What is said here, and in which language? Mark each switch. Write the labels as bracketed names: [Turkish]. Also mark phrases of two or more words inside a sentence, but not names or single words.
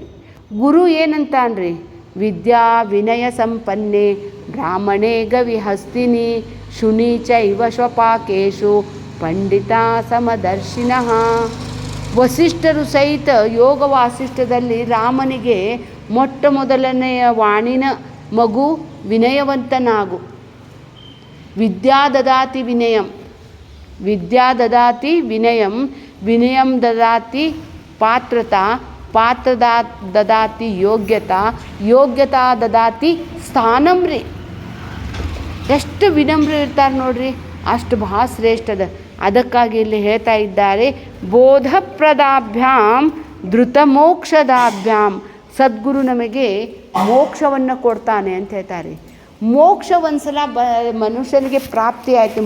[Kannada] ಗುರು ಏನಂತಾನ್ರಿ, [Sanskrit] ವಿದ್ಯಾ ವಿನಯ ಸಂಪನ್ನೆ ಬ್ರಾಹ್ಮಣೇ ಗವಿಹಸ್ತಿನಿ ಶುನಿ ಚೈವ ಶ್ವಪಾಕೇಶು ಪಂಡಿತ ಸಮದರ್ಶಿನಃ. [Kannada] ವಸಿಷ್ಠರು ಸಹಿತ ಯೋಗ ವಾಸಿಷ್ಠದಲ್ಲಿ ರಾಮನಿಗೆ ಮೊಟ್ಟ ಮೊದಲನೆಯ ವಾಣಿನ ಮಗು ವಿನಯವಂತನಾಗು. [Sanskrit] ವಿದ್ಯಾ ದದಾತಿ ವಿನಯಂ, ವಿದ್ಯಾ ದದಾತಿ ವಿನಯಂ, ವಿನಯಂ ದದಾತಿ ಪಾತ್ರತಾ, ಪಾತ್ರದಾ ದದಾತಿ ಯೋಗ್ಯತಾ, ಯೋಗ್ಯತಾ ದದಾತಿ ಸ್ಥಾನಂ ರೀ. [Kannada] ಎಷ್ಟು ವಿನಮ್ರ ಇರ್ತಾರೆ ನೋಡ್ರಿ, ಅಷ್ಟು ಭಾಳ ಶ್ರೇಷ್ಠದ. ಅದಕ್ಕಾಗಿ ಇಲ್ಲಿ ಹೇಳ್ತಾ ಇದ್ದಾರೆ, [Sanskrit] ಬೋಧಪ್ರದಾಭ್ಯಾಂ ಧೃತ ಮೋಕ್ಷದಾಭ್ಯಾಂ. [Kannada] ಸದ್ಗುರು ನಮಗೆ ಮೋಕ್ಷವನ್ನು ಕೊಡ್ತಾನೆ ಅಂತ ಹೇಳ್ತಾರೆ. ಮೋಕ್ಷ ಒಂದ್ಸಲ ಮನುಷ್ಯನಿಗೆ ಪ್ರಾಪ್ತಿ ಆಯಿತು.